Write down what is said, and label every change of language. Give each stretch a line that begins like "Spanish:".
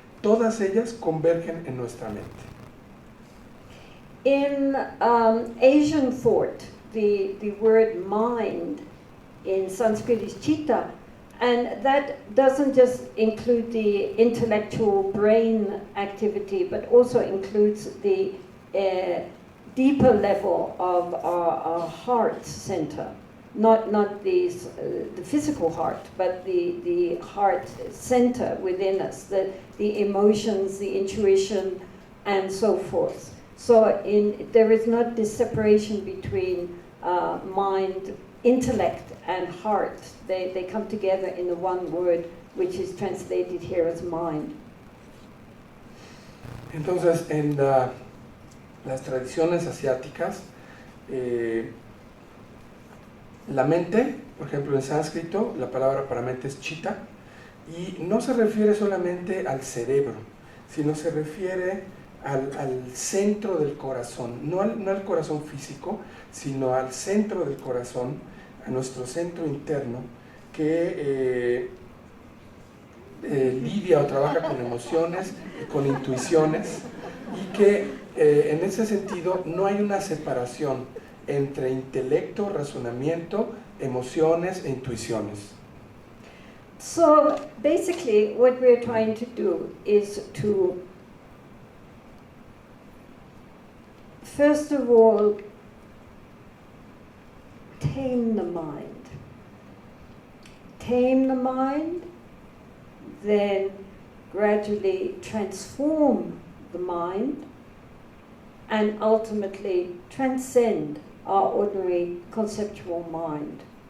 Spanish: todas ellas convergen en nuestra mente.
English: In Asian thought, the word mind in Sanskrit is chitta, and that doesn't just include the intellectual brain activity, but also includes the deeper level of our heart center. Not the physical heart, but the heart center within us, the emotions, the intuition, and so forth. So there is not this separation between mind, intellect, and heart. They come together in the one word, which is translated here as mind.
Spanish: Entonces, en las tradiciones asiáticas, la mente, por ejemplo en sánscrito, la palabra para mente es chitta, y no se refiere solamente al cerebro, sino se refiere al centro del corazón, no al corazón físico, sino al centro del corazón, a nuestro centro interno, que lidia o trabaja con emociones y con intuiciones, y que en ese sentido no hay una separación entre intelecto, razonamiento, emociones e intuiciones.
English: So basically what we're trying to do is to, first of all, tame the mind. Tame the mind, then gradually transform the mind, and ultimately transcend our ordinary conceptual mind.